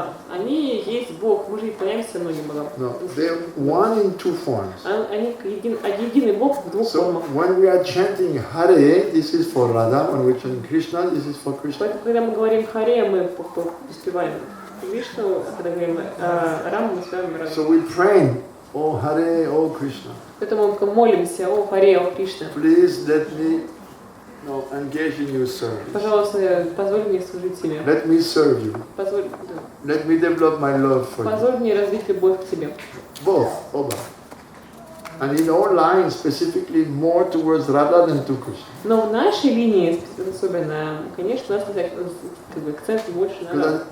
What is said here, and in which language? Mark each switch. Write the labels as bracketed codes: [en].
[ru] Они есть Бог, мы же не поклоняемся многим богам. [en] No, they're one in two forms. [ru] Они единый Бог в двух формах. [en] So when we are chanting Hare, this is for Radha. When we chant Krishna, this is for Krishna. [ru] Поэтому, когда мы говорим Харе, мы успеваем Вишну, а когда говорим Рам, мы успеваем Рам. [en] So we pray, Oh Hare, Oh Krishna. [ru] Поэтому мы молимся, О Харе, О Кришна. [en] Please let me engage in your service. [ru] Пожалуйста, позволь мне служить тебе. [en] Let me serve you. [ru] Позволь, [en] Let me develop my love for you. [ru] позволь мне развить любовь к тебе. [en] Both, оба. And in our line, specifically more towards Radha than to Krishna. [ru] Но в нашей линии особенно, конечно, у нас как бы акцент больше на Радху.